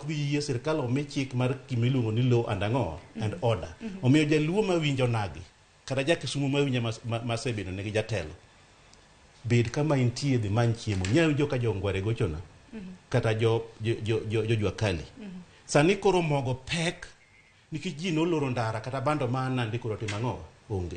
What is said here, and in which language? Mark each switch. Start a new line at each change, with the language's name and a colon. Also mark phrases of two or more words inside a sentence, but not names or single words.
Luo (Kenya and Tanzania): bi yie sirkal omi chik mar kimiluongo ni
English: law and
Luo (Kenya and Tanzania): ang'o
English: and order.
Luo (Kenya and Tanzania): Omiyo jaluo mawinjo nagi kata jakisumu mawinjo masebedo negi jatelo bed kama intie dhi many chiemo. Nyawinjo ka jongware gochona kata jo jwakali. Sani koro mogo pek nikech ji noloro ndara kata bando ma Nandi koro timo ang'o onge.